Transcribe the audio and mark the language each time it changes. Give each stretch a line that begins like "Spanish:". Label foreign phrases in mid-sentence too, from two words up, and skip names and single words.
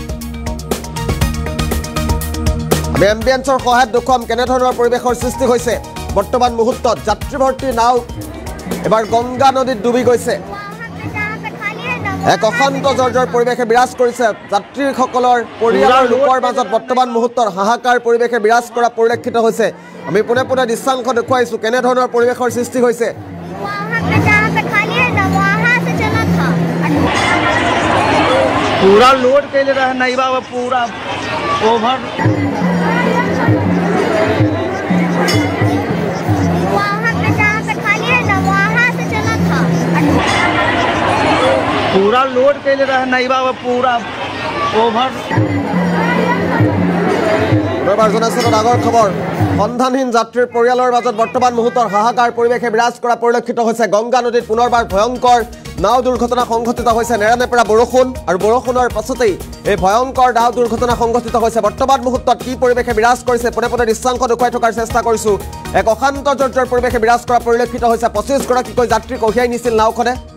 Assamese: আমি এম্বিয়েন্সৰ সহায়ত দেখুৱাম কেনেধৰণৰ পৰিৱেশৰ সৃষ্টি হৈছে বৰ্তমান মুহূৰ্তত যাত্ৰীভৰ্তি নাও এবাৰ গংগা নদীত ডুবি গৈছে এক অশান্ত জৰ্জৰ পৰিৱেশে বিৰাজ কৰিছে যাত্ৰীসকলৰ পৰিয়ালৰ লোকৰ মাজত বৰ্তমান মুহূৰ্তৰ হাহাকাৰ পৰিৱেশে বিৰাজ কৰা পৰিলক্ষিত হৈছে আমি পুনে দৃশ্যাংশ দেখুৱাইছো কেনেধৰণৰ পৰিৱেশৰ সৃষ্টি হৈছে
Bhojpuri: पूरा लोड कैले रहे नहीं बाबा पूरा ओवर पूरा लोड कैले रहे नहीं बाबा पूरा ओवर
Assamese: ডাঙৰ খবৰ সন্ধানহীন যাত্ৰীৰ পৰিয়ালৰ মাজত বৰ্তমান মুহূৰ্তৰ হাহাকাৰ পৰিৱেশে বিৰাজ কৰা পৰিলক্ষিত হৈছে গংগা নদীত পুনৰবাৰ ভয়ংকৰ নাও দুৰ্ঘটনা সংঘটিত হৈছে নেৰানেপেৰা বৰষুণ আৰু বৰষুণৰ পাছতেই এই ভয়ংকৰ নাও দুৰ্ঘটনা সংঘটিত হৈছে বৰ্তমান মুহূৰ্তত কি পৰিৱেশে বিৰাজ কৰিছে পুনে দৃশ্যাংশ দেখুৱাই থকাৰ চেষ্টা কৰিছো এক অশান্ত জৰ্জৰ পৰিৱেশে বিৰাজ কৰা পৰিলক্ষিত হৈছে 25 গৰাকীকৈ যাত্ৰী কঢ়িয়াই নিছিল নাওখনে